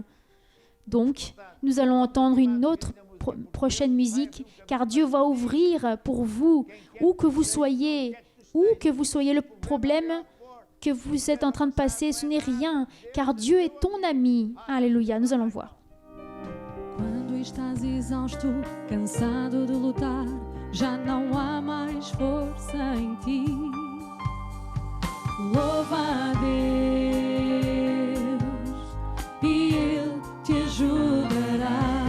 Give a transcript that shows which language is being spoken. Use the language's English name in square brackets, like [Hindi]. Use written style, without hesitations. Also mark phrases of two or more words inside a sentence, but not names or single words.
[French] Donc, nous allons entendre une autre prochaine musique, car Dieu va ouvrir pour vous, où que vous soyez, le problème que vous êtes en train de passer, ce n'est rien, car Dieu est ton ami. Alléluia, nous allons voir. [Portuguese] Quando estás exausto, cansado de lutar, já não há mais força em ti. Louva a Deus e Ele te ajudará.